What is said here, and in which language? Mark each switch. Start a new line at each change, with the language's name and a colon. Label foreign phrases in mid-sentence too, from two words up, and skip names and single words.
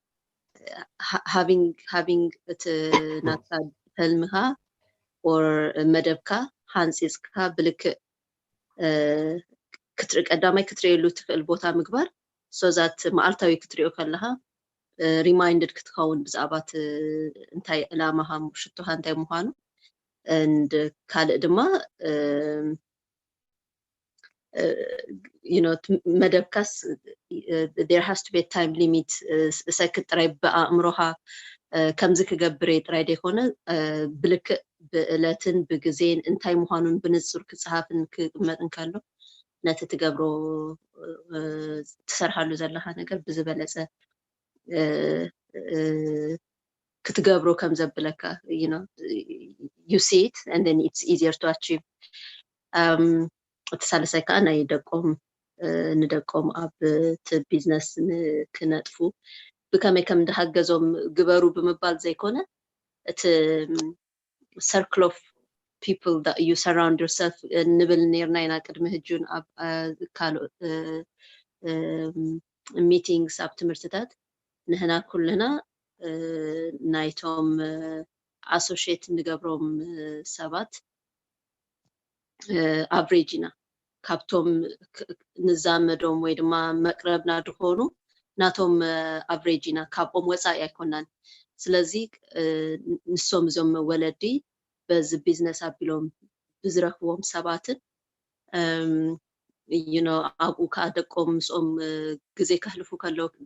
Tigrinya: having እቲ ናታ ህልምኻ or መደብካ ሃንፂፅካ ብልክዕ ክትርኢ ቀዳማይ ክትርእየሉ ትኽእል ቦታ ምግባር so that መዓልታዊ ክትርእዮ ከለኻ reminded ክትኸውን ብዛዕባ እንታይ ዕላማኻ ሽቶኻ እንታይ ምዃኑ and ካልእ ድማ መደብካስ
English: there has to be a time limit
Tigrinya: ሰክት ጥራይ በኣእምሮኻ ከምዚ ክገብር ጥራይ ደይኮነ ብልክዕ ብዕለትን ብግዜን እንታይ ምዃኑን ብንጹር ክጽሓፍን ክቅመጥን ከሎ ነቲ ትገብሮ ትሰርሓሉ ዘለኻ ነገር ብዝበለጸ ክትገብሮ ከም ዘብለካ
English: you see it and then it's easier to achieve
Tigrinya: ተሳለሳይ ከዓ ናይ ንደቆም ኣብ ቢዝነስ ክነጥፉ ብከመይ ከም እንደሃገዞም ግበሩ ብምባል ዘይኮነ እቲ
English: circle of people that you surround yourself
Tigrinya: ንብል ነርና ኢና ቅድሚ ህጁን ኣብ ካልኦት meetings ኣብ ትምህርትታት ንህና ኩልና ናይቶም associate ንገብሮም ሰባት average-ና ካብቶም ንዛመዶም ወይ ድማ መቅረብና ድኾኑ ናቶም average-ና ካብኦም ወፃኢ ኣይኮናን ስለዚ ንሶም ዞም ወለዲ በዚ ቢዝነስ ኣቢሎም ብዝረኽቦም ሰባትን ኣብኡ ከዓ ደቆም ምስኦም ግዜ ከሕልፉ ከለው